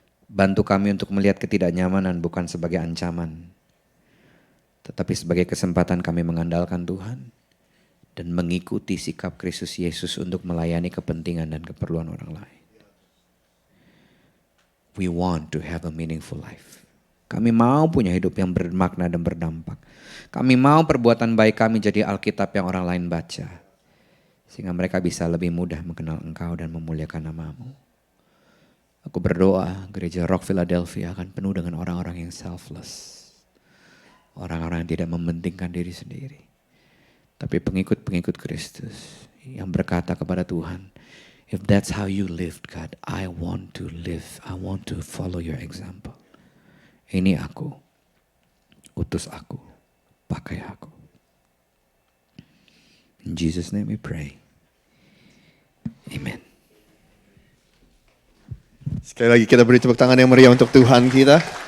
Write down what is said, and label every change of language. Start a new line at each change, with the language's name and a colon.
Indonesian: Bantu kami untuk melihat ketidaknyamanan bukan sebagai ancaman, tetapi sebagai kesempatan kami mengandalkan Tuhan dan mengikuti sikap Kristus Yesus untuk melayani kepentingan dan keperluan orang lain.
English: We want to have a meaningful life.
Indonesian: Kami mau punya hidup yang bermakna dan berdampak. Kami mau perbuatan baik kami jadi Alkitab yang orang lain baca. Sehingga mereka bisa lebih mudah mengenal Engkau dan memuliakan nama-Mu. Aku berdoa gereja Rock Philadelphia akan penuh dengan orang-orang yang selfless. Orang-orang yang tidak mementingkan diri sendiri. Tapi pengikut-pengikut Kristus yang berkata kepada Tuhan,
English: if that's how you lived God, I want to live. I want to follow your example.
Indonesian: Ini aku, utus aku, pakai aku.
English: In Jesus' name we pray. Amen.
Indonesian: Sekali lagi kita beri tepuk tangan yang meriah untuk Tuhan kita.